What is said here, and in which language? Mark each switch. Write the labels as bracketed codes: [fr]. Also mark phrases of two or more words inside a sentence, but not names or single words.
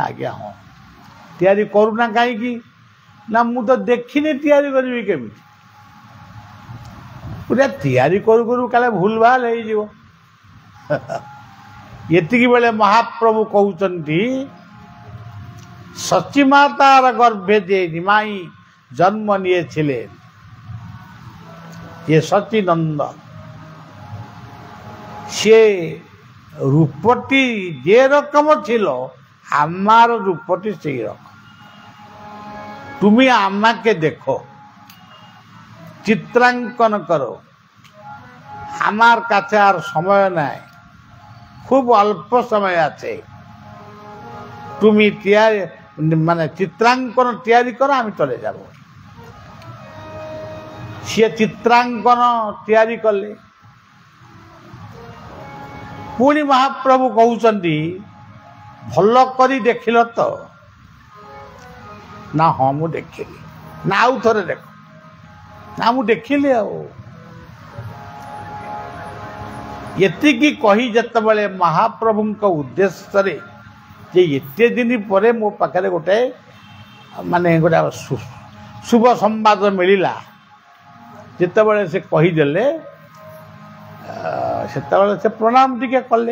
[or] ଆଜ୍ଞା ହଁ। ତିଆରି କରୁନା କାହିଁକି? ନା ମୁଁ ତ ଦେଖିନି ତିଆରି କରିବି କେମିତି। ପୁରା ତିଆରି କରୁ କରୁ କାଳେ ଭୁଲ ଭାଲ ହେଇଯିବ। ଏତିକି ବେଳେ ମହାପ୍ରଭୁ କହୁଛନ୍ତି, ସଚିମାତାର ଗର୍ଭେ ଯେ ନିମାଇ ଜନ୍ମ [bn] নিয়েছিলেন, ये সচিনন্দ, সে রূপটি যে রকম ছিল আমার রূপটি সেই রকম। তুমি আমাকে দেখো, চিত্রাঙ্কন করো, আমার কাছে আর সময় নাই, খুব অল্প সময় আছে। তুমি মানে চিত্রাঙ্কন তৈরি করো, আমি চলে যাব। সে চিত্রাঙ্কন তৈরি কলে। [or] পুଣି ମହାପ୍ରଭୁ କହୁଛନ୍ତି, ଭଲ କରି ଦେଖିଲ ତ? ନା ହଁ ମୁଁ ଦେଖିଲି। ନା ଆଉ ଥରେ ଦେଖ। ନା ମୁଁ ଦେଖିଲି। ଆଉ ଏତିକି କହି ଯେତେବେଳେ ମହାପ୍ରଭୁଙ୍କ ଉଦ୍ଦେଶ୍ୟରେ ଯେ ଏତେ ଦିନ ପରେ ମୋ ପାଖରେ ଗୋଟେ ଶୁଭ ସମ୍ବାଦ ମିଳିଲା, ଯେତେବେଳେ ସେ କହିଦେଲେ, ସେତେବେଳେ ସେ ପ୍ରଣାମ ଟିକେ କଲେ।